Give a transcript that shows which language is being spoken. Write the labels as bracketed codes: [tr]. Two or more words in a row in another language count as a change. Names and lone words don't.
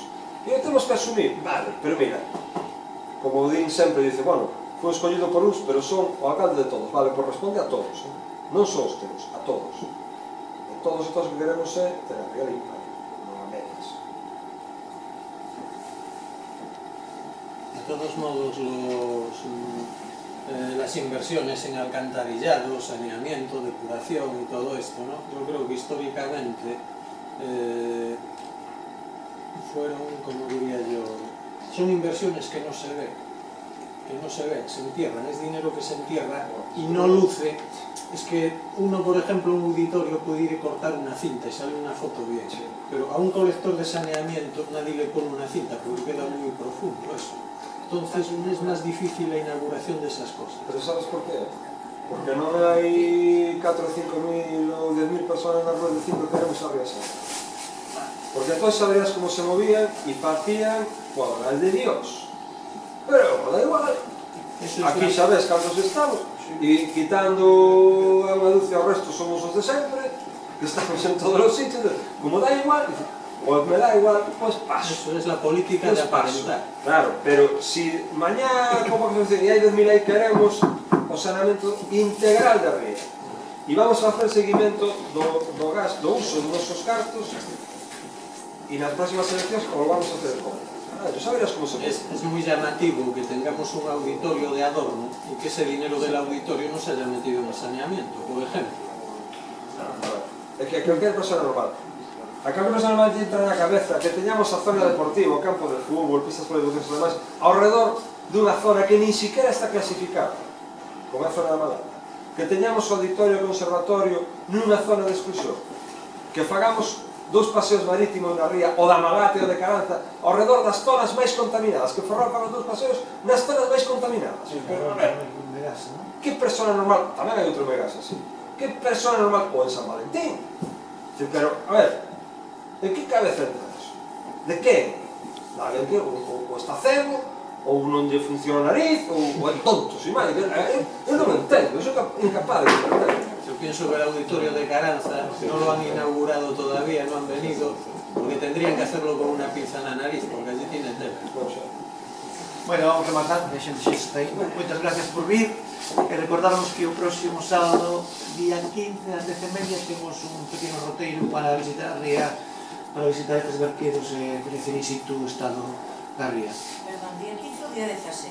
[gl] E o temos que asumir, vale, pero mira, como o din sempre, [es] dice, bueno, [gl] foi escollido por uns, pero son o alcalde de todos, vale, pues responde a todos, non son os teus, a todos. E todos e todos que queremos é ter a ría limpa, non a medias. [es] De todos modos, las inversiones en alcantarillado, saneamiento, depuración y todo esto, ¿no? Yo creo que históricamente fueron, como diría yo, son inversiones que no se ven, se entierran, es dinero que se entierra y no luce. Es que uno, por ejemplo, un auditorio puede ir y cortar una cinta y sale una foto bien, pero a un colector de saneamiento nadie le pone una cinta porque queda muy profundo eso. Entonces es más difícil la inauguración de esas cosas. [gl] Pero sabes por qué? Porque non hai 4 o 5.000 ou 10.000 personas nas ruas dicindo que queremos a ría sana. Porque todos sabrías como se movían e facían obras de Dios. Pero da igual. Aquí xa ves cantos estamos, e quitando a unha dúcia ao resto somos os de sempre, que estamos en todos os sitios, como da igual, pues me da igual, pues paso. [es] Eso es la política de aparentar. [gl] Claro, pero si mañá, como que se dice, hai 2000 aí queremos o saneamento integral da ría e vamos a facer seguimento do gas, do uso dos nosos cartos e nas próximas eleccións o vamos a hacer como. [es] Sabrías como se puede. Es muy llamativo que tengamos un auditorio de adorno y que ese dinero del auditorio no se haya metido en el saneamiento, por ejemplo. É que cualquier persona normal. [gl] A cada persona normal te entra na cabeza que teñamos a zona deportiva, o campo de fútbol, pistas polideportivas e demais, ao redor dunha zona que nin siquiera está clasificada. como a zona da Malata, que teñamos o auditorio e o conservatorio nunha zona de exclusión, que fagamos 2 paseos marítimos na ría, o da Malata e o de Caranza, ao redor das zonas máis contaminadas, que Ferrol faga 2 paseos nas zonas máis contaminadas. Pero, a ver, que persona normal, tamén hai outro Megasa, sí, que persona normal, ou en San Valentín, pero, a ver, en que cabeza entra eso? De quen? De alguén que ou está cego, ou non lle funciona a nariz, ou é tonto, sin máis. Eu non entendo, eu sou incapaz de entender. [es] Yo pienso que el auditorio de Caranza no lo han inaugurado todavía, no han venido, porque tendrían que hacerlo con una pinza en la nariz, porque allí tienen tela. [gl] Bueno, vamos a rematar, a xente xa está aí. Moitas gracias por vir. E recordarnos que o próximo sábado, día 15, ás 10:30, temos un pequeno roteiro para visitar a ría, para visitar estes barqueros e coñecer in situ o estado da ría. Perdón, día 15 ou día 16?